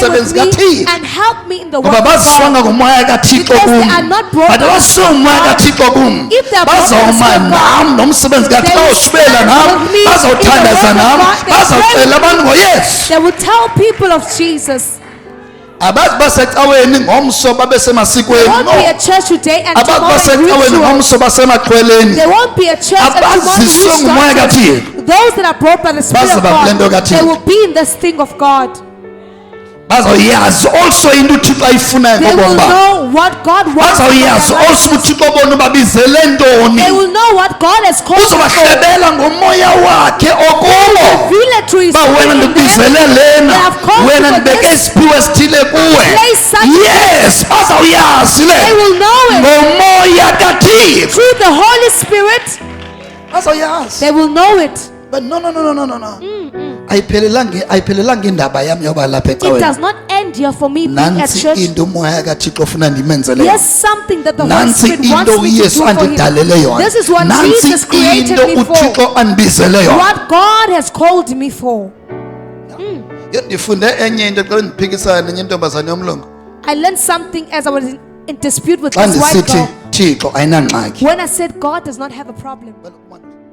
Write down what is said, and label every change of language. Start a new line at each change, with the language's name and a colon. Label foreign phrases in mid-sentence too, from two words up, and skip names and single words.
Xhosa: umsebenzi
English: with me
Xhosa: kaThixo.
English: and help me in the work
Xhosa: Ngoba
English: of God.
Xhosa: bazisonga ngumoya kaThixo
English: Because they
Xhosa: kum.
English: are not brought But by the
Xhosa: abasonga
English: Spirit of
Xhosa: umoya
English: God.
Xhosa: kaThixo kum.
English: If they are brought by the
Xhosa: Bazawuma
English: Spirit of
Xhosa: nam
English: God,
Xhosa: nomsebenzi kaThixo
English: they will
Xhosa: bawushubela
English: stand
Xhosa: nam,
English: with me in the
Xhosa: bazawuthandaza
English: word of
Xhosa: nam,
English: God. They
Xhosa: bazawuxelela
English: pray with
Xhosa: abantu
English: me.
Xhosa: ngoYesu.
English: They will tell people of Jesus.
Xhosa: Abazi basecaweni ngomso babe
English: There
Xhosa: semasikweni.
English: won't be a No. church today and
Xhosa: Abazi
English: tomorrow in
Xhosa: basecaweni
English: ritual.
Xhosa: ngomso basemaxhweleni.
English: There won't be a church and tomorrow in
Xhosa: Abaziswe ngumoya
English: ritual.
Xhosa: kaThixo.
English: Those that are brought by the Spirit of
Xhosa: Bazaba kule nto
English: God,
Xhosa: kaThixo.
English: they will be in this thing of God.
Xhosa: Bazawuyazi also into uThixo ayifunayo
English: They will
Xhosa: ngobomi babo.
English: know what God wants. from their
Xhosa: Bazawuyazi
English: lives.
Xhosa: also uThixo bona ubabizele ntoni.
English: They will know what God has called them for.
Xhosa: Uzobahlebela ngomoya wakhe okubo.
English: Reveal it to His
Xhosa: Ba wena
English: Spirit in them.
Xhosa: ndikubizele
English: They
Xhosa: lena,
English: have called
Xhosa: wena
English: you for
Xhosa: ndibeke
English: this.
Xhosa: isiphiwo esithile kuwe.
English: Place such
Xhosa: Yes, bazawuyazi
English: They
Xhosa: le
English: will know it
Xhosa: ngomoya kaThixo.
English: through the Holy Spirit.
Xhosa: Bazawuyazi.
English: They will know it. But no.
Xhosa: Ayiphelelanga indaba yami yoba lapha
English: It does
Xhosa: ecaweni.
English: not end here for me being at
Xhosa: Nansi
English: church.
Xhosa: into umoya kaThixo ofuna ndimenzele.
English: Here's something that the Holy
Xhosa: Nansi
English: Spirit wants
Xhosa: into
English: me to do
Xhosa: uYesu
English: for
Xhosa: andidalele
English: Him.
Xhosa: yona.
English: This is what
Xhosa: Nansi
English: Jesus created
Xhosa: into
English: me for.
Xhosa: uThixo andibizele yona.
English: What God has called me for.
Xhosa: Ndifunde enye into xa ndiphikisana nenye intombazane yomlungu.
English: I learned something as I was in dispute with
Xhosa: Xa
English: this white
Xhosa: ndisithi
English: girl.
Xhosa: uthixo ayinangxaki
English: When I said God does not have a problem,